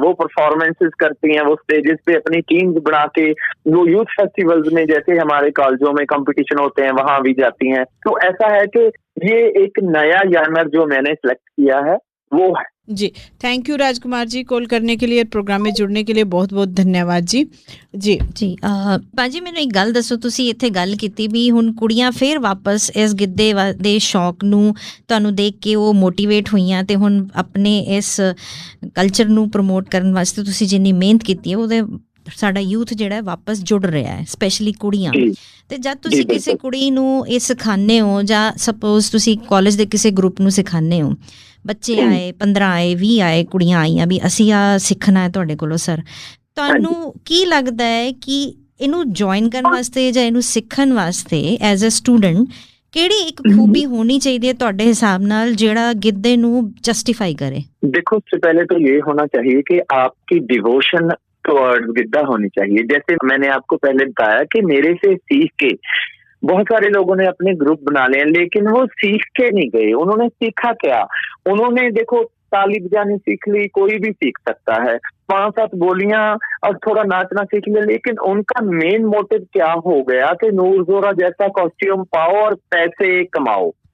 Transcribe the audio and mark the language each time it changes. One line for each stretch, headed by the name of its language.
Hindi: वो परफॉर्मेंसेस करती हैं, वो स्टेजेस पे अपनी टीम्स बना के, वो यूथ फेस्टिवल्स में, जैसे हमारे कॉलेजों में कंपटीशन होते हैं, वहां भी जाती हैं। तो ऐसा है कि ये एक नया जानवर जो मैंने सिलेक्ट किया है वो है जी। Thank you Rajkumar ji, call करने के लिए, प्रोग्राम में जुड़ने के लिए बहुत बहुत धन्यवाद जी। जी
Punjabi: ਬਾਜੀ ਮੈਨੂੰ ਇੱਕ ਗੱਲ ਦੱਸੋ, ਤੁਸੀਂ ਇੱਥੇ ਗੱਲ ਕੀਤੀ ਵੀ ਹੁਣ ਕੁੜੀਆਂ ਫੇਰ ਵਾਪਸ ਇਸ ਗਿੱਧੇ ਦੇ ਸ਼ੌਕ ਨੂੰ ਤੁਹਾਨੂੰ ਦੇਖ ਕੇ ਉਹ ਮੋਟੀਵੇਟ ਹੋਈਆਂ ਤੇ ਹੁਣ ਆਪਣੇ ਇਸ ਕਲਚਰ ਨੂੰ ਪ੍ਰਮੋਟ ਕਰਨ ਵਾਸਤੇ ਤੁਸੀਂ ਜਿੰਨੀ ਮਿਹਨਤ ਕੀਤੀ ਹੈ ਉਹਦੇ ਸਾਡਾ ਯੂਥ ਜਿਹੜਾ ਵਾਪਸ ਜੁੜ ਰਿਹਾ ਹੈ, ਸਪੈਸ਼ਲੀ ਕੁੜੀਆਂ। ਤੇ ਜਦ ਤੁਸੀਂ ਕਿਸੇ ਕੁੜੀ ਨੂੰ ਇਹ ਸਿਖਾਉਂਦੇ ਹੋ, ਜਾਂ ਸਪੋਜ਼ ਤੁਸੀਂ ਕਾਲਜ ਦੇ ਕਿਸੇ ਗਰੁੱਪ ਨੂੰ ਸਿਖਾਉਂਦੇ ਹੋ, ਬੱਚੇ ਆਏ, 15 ਆਏ, 20 ਆਏ, ਕੁੜੀਆਂ ਆਈਆਂ ਵੀ ਅਸੀਂ ਆ ਸਿੱਖਣਾ ਹੈ ਤੁਹਾਡੇ ਕੋਲੋਂ ਸਰ, ਤੁਹਾਨੂੰ ਕੀ ਲੱਗਦਾ ਹੈ ਕਿ ਇਹਨੂੰ ਜੁਆਇਨ ਕਰਨ ਵਾਸਤੇ ਜਾਂ ਇਹਨੂੰ ਸਿੱਖਣ ਵਾਸਤੇ ਐਜ਼ ਅ ਸਟੂਡੈਂਟ ਕਿਹੜੀ ਇੱਕ ਖੂਬੀ ਹੋਣੀ ਚਾਹੀਦੀ ਹੈ ਤੁਹਾਡੇ ਹਿਸਾਬ ਨਾਲ ਜਿਹੜਾ ਗਿੱਧੇ ਨੂੰ ਜਸਟੀਫਾਈ करे?
Hindi: देखो, सबसे पहले तो ये होना चाहिए कि आपकी डिवोशन टुवर्ड्स गिद्दा होनी चाहिए। जैसे मैंने आपको पहले बताया कि मेरे से सीख के बहुत सारे लोगों ने अपने ग्रुप बना लिए, लेकिन वो सीख के नहीं गए। उन्होंने सीखा क्या? उन्होंने देखो ताली बजानी सीख ली, कोई भी सीख सकता है, 5-7 बोलियां और थोड़ा नाचना सीख लिया, लेकिन उनका मेन मोटिव क्या हो गया कि नूर जोरा जैसा कॉस्ट्यूम पाओ और पैसे कमाओ